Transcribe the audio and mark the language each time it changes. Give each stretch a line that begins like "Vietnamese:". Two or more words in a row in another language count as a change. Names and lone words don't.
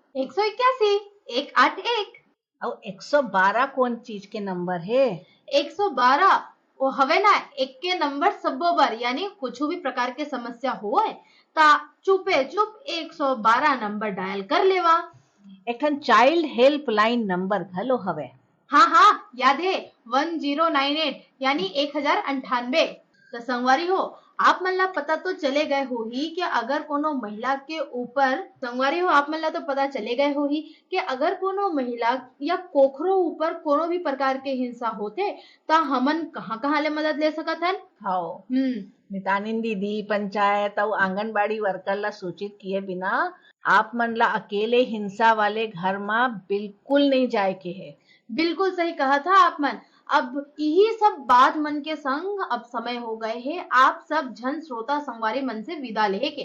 Chhattisgarhi: 181 और 112 कौन चीज के नंबर है? 112 वो हवे ना एक के नंबर सबो बार यानी कुछ भी प्रकार के समस्या हो ता चुपे चुप 112 नंबर डायल कर लेवा। एक ठन
English: child helpline number
Chhattisgarhi: घलो हवे। हाँ याद है 1098 यानी 1098। तो संगवारी हो आप मन ला पता तो चले गए हो ही कि अगर कोनो महिला के ऊपर संगवारी हो आप मन ला तो पता चले गए हो ही कि अगर कोनो महिला या कोखरो ऊपर कोनो भी प्रकार के हिंसा होते ता हमन कहाँ ले मदद ले सकत हन। हाँ मितानिन दीदी पंचायत और आंगनबाड़ी वर्कर ला सूचित किए बिना आप मन ला अकेले हिंसा वाले घर में बिल्कुल नहीं जाए के है। बिल्कुल सही कहा था आप मन। अब यही सब बात मन के संग अब समय हो गए है आप सब जन श्रोता संगवारी मन से विदा लेहे के।